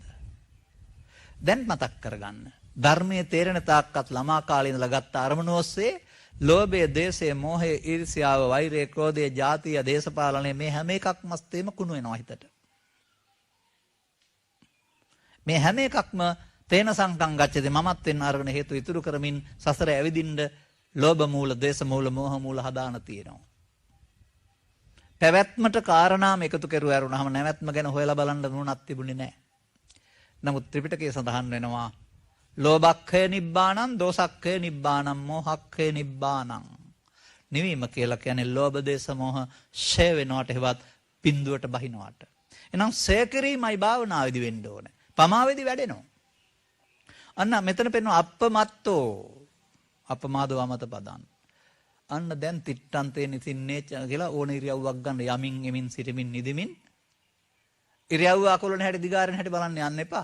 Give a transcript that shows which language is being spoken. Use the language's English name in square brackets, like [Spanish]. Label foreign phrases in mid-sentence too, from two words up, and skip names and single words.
[Sinhala] දැන් මතක් කරගන්න. ධර්මයේ තේරෙන තාක්කත් ළමා කාලේ ඉඳලා ගත්ත අරමුණ ඔස්සේ ලෝභය, දේශය, මෝහය, ඊර්ෂ්‍යාව, වෛරය, ක්‍රෝධය, ජාතිය, දේශපාලනය මේ හැම එකක්ම ස්තේම කුණු වෙනවා හිතට. මේ හැම එකක්ම [Pali] තේන සංකම් ගච්ඡති [Sinhala] මමත්වෙන් අරගෙන හේතු ඉතුරු කරමින් සසර ඇවිදින්න ලෝභ මූල, දේශ මූල, මෝහ මූල හදාන තියෙනවා. පැවැත්මට කාරණාම එකතු කරුව ඇරුණාම නැවැත්ම ගැන හොයලා බලන්න නුවණක් තිබුණේ නැහැ. නමුත් ත්‍රිපිටකයේ සඳහන් වෙනවා [Pali] ලෝභක්ඛය නිබ්බානං, දෝසක්ඛය නිබ්බානං, මෝහක්ඛය නිබ්බානං. [Sinhala] නිවීම කියලා කියන්නේ ලෝභ, දේශ, මෝහ ෂය වෙනවට හෙවත් බිඳුවට බහිනවට. එහෙනම් ෂය කිරීමයි භාවනාවේදී වෙන්න ඕනේ. පමාවේදී වැඩෙනවා. අන්න මෙතන පෙන්වන අප්පමත්තෝ අපමාදව මත පදන්. අන්න දැන් [Pali] තිට්ටන්තේ නිසින්නේ [Sinhala] කියලා ඕන ඉරියව්වක් ගන්න යමින් එමින් සිටමින් නිදිමින් ඉරියව්ව අකුලන හැටි දිගාරන හැටි බලන්න යන්න එපා.